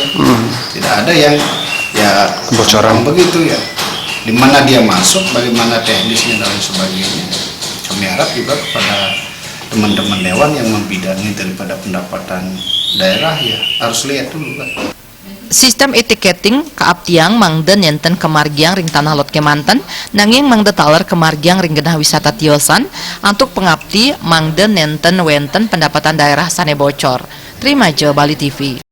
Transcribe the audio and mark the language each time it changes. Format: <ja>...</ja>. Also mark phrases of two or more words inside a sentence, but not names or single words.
<id>Tidak ada yang ya kebocoran begitu ya. Di mana dia masuk, bagaimana teknisnya dan sebagainya. Kami harap juga kepada teman-teman dewan yang membidangi daripada pendapatan daerah ya harus lihat dulu kan.</id> <ban>Sistem etiketing kaaptiang mangde nenten kemargiang ring Tanah Lot Kemanten nanging mangde taler kemargiang ring genah wisata tiosan untuk pengabdi mangde nenten wenten</ban> <id>pendapatan daerah</id> <ban>sane bocor.</ban> <id>Terima je Bali TV.</id>